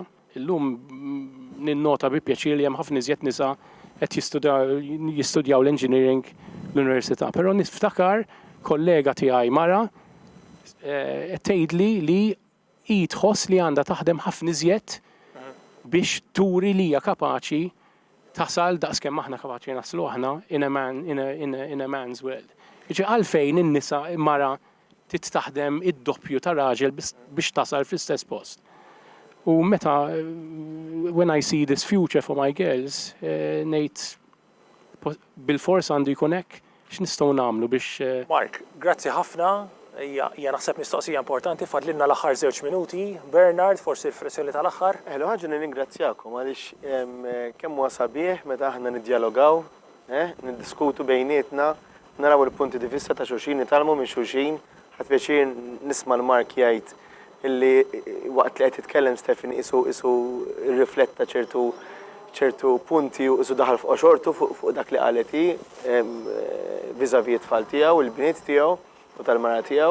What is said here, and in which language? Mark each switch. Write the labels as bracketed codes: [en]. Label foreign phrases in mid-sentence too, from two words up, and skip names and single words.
[mt] Illum ninnota bi pjaċir li hemm ħafna iżjed nisa qed jistudjaw l-engineering l-università. Però niftakar kollega tiegħi mara qed tgħidli li hi tħoss li għandha taħdem ħafna iżjed biex turi li hija kapaċi tasal daqskemm aħna kapaċi naslu aħna [en] in a man's world. [mt] Jiġi għalfejn in-nisa mara titaħdem id-doppju ta' raġel biex tasal fl-istess post. U meta [en] when I see this future for my girls, [mt] ngħid bil-fors għandu jkun hekk x'nistgħu nagħmlu biex. Mark, grazzi ħafna. Hija naħseb mistoqsija importanti fadlilna l-aħħar 2 minuti. Bernard, forsi l-espressjoni tal-aħħar. Ħaġa ningrazzjakom għaliex kemm huwa sabiħ meta aħna niddjalogaw, niddiskutu bejnietna, naraw il-punti di vista ta' xulxin, nitalmu minn xulxin, ħadd pjaċir nisma' l-Mark jgħid illi waqt li qed titkellem Stefan isu rrifletta ċertu punti u isu daħal fuq xortu fuq dak li qalet hi viżavi t-tfal tiegħu, il-bniet tiegħu u tal-mara tiegħu.